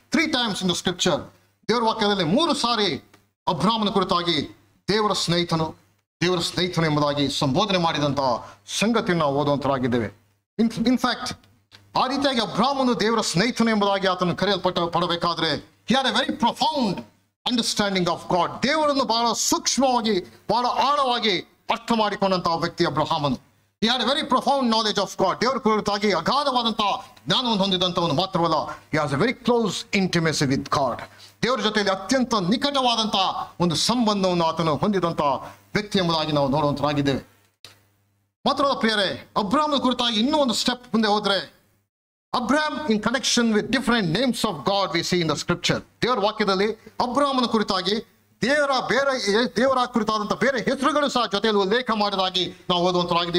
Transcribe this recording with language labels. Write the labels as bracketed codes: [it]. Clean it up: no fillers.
[en] 3 times in the scripture, [kn] ದೇವರ ವಾಕ್ಯದಲ್ಲಿ 3 ಸಾರಿ ಅಬ್ರಹಾಮನ ಕುರಿತಾಗಿ ದೇವರ ಸ್ನೇಹಿತನು ಎಂಬುದಾಗಿ ಸಂಬೋಧನೆ ಮಾಡಿದಂತಹ ಸಂಗತಿಯನ್ನು ನಾವು ಓದುವಂತರಾಗಿದ್ದೇವೆ. ಇನ್ಫ್ಯಾಕ್ಟ್ ಆ ರೀತಿಯಾಗಿ ಅಬ್ರಹಾಮನು ದೇವರ ಸ್ನೇಹಿತನು ಎಂಬುದಾಗಿ ಆತನು ಪಡಬೇಕಾದ್ರೆ [en] he had a very profound understanding of God. [kn] ದೇವರನ್ನು ಬಹಳ ಸೂಕ್ಷ್ಮವಾಗಿ, ಬಹಳ ಆಳವಾಗಿ ಅರ್ಥ ಮಾಡಿಕೊಂಡಂತಹ ವ್ಯಕ್ತಿ ಅಬ್ರಹಾಮನು. [en] he had a very profound knowledge of God. [kn] ದೇವರ ಕುರಿತಾಗಿ ಅಗಾಧವಾದಂತಹ ಜ್ಞಾನವನ್ನು ಹೊಂದಿದಂಥವನು ಮಾತ್ರವಲ್ಲ, [en] he has a very close intimacy with God. [kn] ದೇವರ ಜೊತೆಯಲ್ಲಿ ಅತ್ಯಂತ ನಿಕಟವಾದಂತಹ ಒಂದು ಸಂಬಂಧವನ್ನು ಆತನು ಹೊಂದಿದಂತಹ ವ್ಯಕ್ತಿ ಎಂಬುದಾಗಿ ನಾವು ನೋಡುವಂತರಾಗಿದ್ದೇವೆ. ಮಾತ್ರವಲ್ಲ ಪ್ರಿಯರೇ, ಅಬ್ರಹಾಮನ ಕುರಿತಾಗಿ ಇನ್ನೂ ಒಂದು ಸ್ಟೆಪ್ ಮುಂದೆ ಹೋದ್ರೆ, [en] Abraham in connection with different names of God we see in the scripture. [kn] ದೇವರ ವಾಕ್ಯದಲ್ಲಿ ಅಬ್ರಹಾಮನ ಕುರಿತಾಗಿ ದೇವರ ಕುರಿತಾದಂತಹ ಬೇರೆ ಹೆಸರುಗಳು ಸಹ ಜೊತೆಯಲ್ಲಿ ಉಲ್ಲೇಖ ಮಾಡಿದಾಗಿ ನಾವು ಓದುವಂತರಾಗಿದೆ.